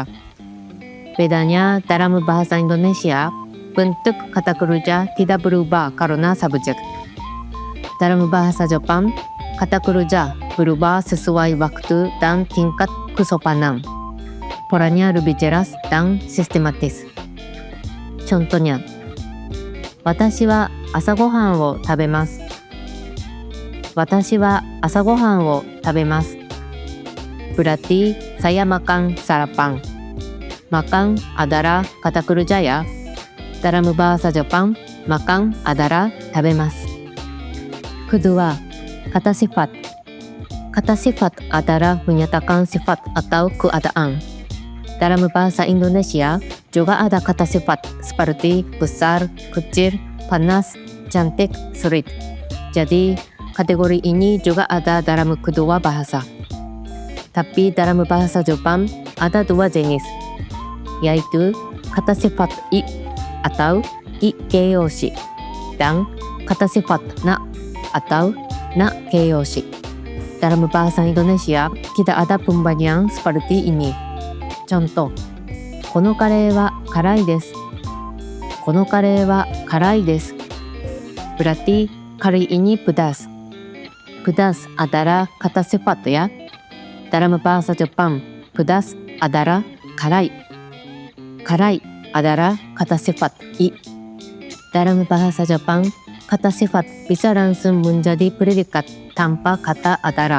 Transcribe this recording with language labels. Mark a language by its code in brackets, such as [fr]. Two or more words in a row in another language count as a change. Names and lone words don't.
[id] Bedanya dalam bahasa Indonesia, bentuk kata kerja tidak berubah karena subjek. Dalam bahasa Jepang, kata kerja berubah sesuai waktu dan tingkat kesopanan. Polanya lebih jelas dan sistematis. Contohnya, [ja] 私は朝ごはんを食べます。私は朝ごはんを食べます。 [id] Berarti saya makan sarapan. Makan adalah kata kerja ya. Dalam bahasa Jepang, makan adalah 食べます。Kedua, kata sifat. Kata sifat adalah menyatakan sifat atau keadaan. Dalam bahasa Indonesia juga ada kata sifat seperti besar, kecil, panas, cantik, sulit. Jadi, kategori ini juga ada dalam kedua bahasa. Tapi dalam bahasa Jepang ada 2 jenis, yaitu kata sifat i atau [ja] い形容詞 [id] dan kata sifat na atau [ja] な形容詞. [id] Dalam bahasa Indonesia tidak ada pembandingan seperti ini. Contoh, [ja] このカレーは辛いです。このカレーは辛いです。 [id] Berarti kali ini pedas. Pedas adalah kata sifat ya. Dalam bahasa Jepang, pedas adalah karai. Karai adalah kata sifat i. Dalam bahasa Jepang, kata sifat bisa langsung menjadi predikat tanpa kata adalah.